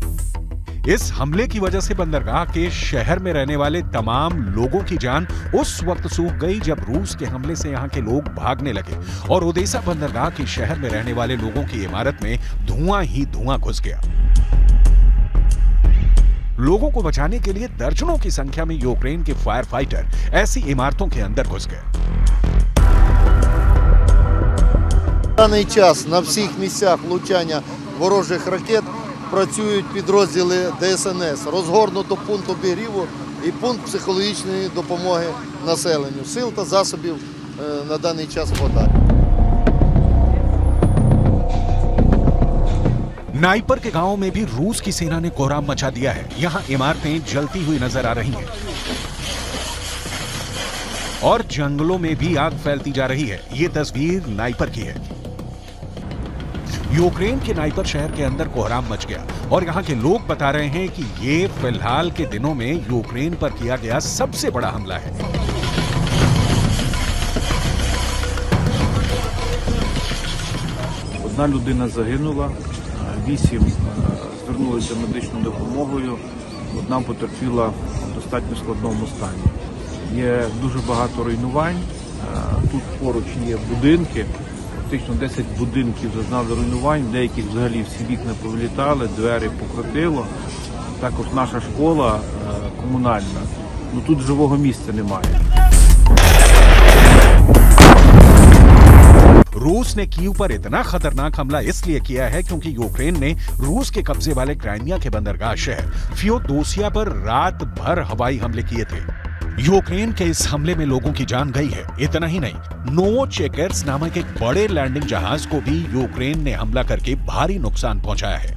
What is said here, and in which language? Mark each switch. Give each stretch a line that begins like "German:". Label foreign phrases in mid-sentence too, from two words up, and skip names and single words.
Hindi: इस हमले की वजह से बंदरगाह के शहर में रहने वाले तमाम लोगों की जान उस वक्त सूख गई जब रूस के हमले से यहां के लोग भागने लगे और ओदेसा बंदरगाह के शहर में रहने वाले लोगों की इमारत में धुआं ही धुआं घुस गया। लोगों को बचाने के लिए दर्जनों की संख्या में यूक्रेन के
English: fire fighter
Hindi: ऐसी इमारतों के अंदर घुस गए।
Ukrainian: В даний час на всіх місцях влучання ворожих ракет працюють підрозділи ДСНС, розгорнуто пункт обігріву і пункт психологічної допомоги населенню. Сил та засобів на даний час хватає.
Hindi: नाइपर के गांव में भी रूस की सेना ने कोहराम मचा दिया है। यहां इमारतें जलती हुई नजर आ रही हैं और जंगलों में भी आग फैलती जा रही है। ये तस्वीर नाइपर की है। यूक्रेन के नाइपर शहर के अंदर कोहराम मच गया और यहां के लोग बता रहे हैं कि ये फिलहाल के दिनों में यूक्रेन पर किया गया सबसे बड़ा हमला है।
Ukrainian: Одна людина загинула, 8 звернулися медичною допомогою, одна потерпіла в достатньо складному стані. Є дуже багато руйнувань, тут поруч є будинки, фактично 10 будинків зазнали руйнувань, деяких взагалі всі вікна повилітали, двері покрутило. Також наша школа комунальна, тут живого місця немає.
Hindi: रूस ने कीव पर इतना खतरनाक हमला इसलिए किया है क्योंकि यूक्रेन ने रूस के कब्जे वाले क्राइमिया के बंदरगाह शहर फियोदोसिया पर रात भर हवाई हमले किए थे। यूक्रेन के इस हमले में लोगों की जान गई है। इतना ही नहीं, नोवोचेकर्स नामक एक बड़े लैंडिंग जहाज को भी यूक्रेन ने हमला करके भारी नुकसान पहुंचाया है।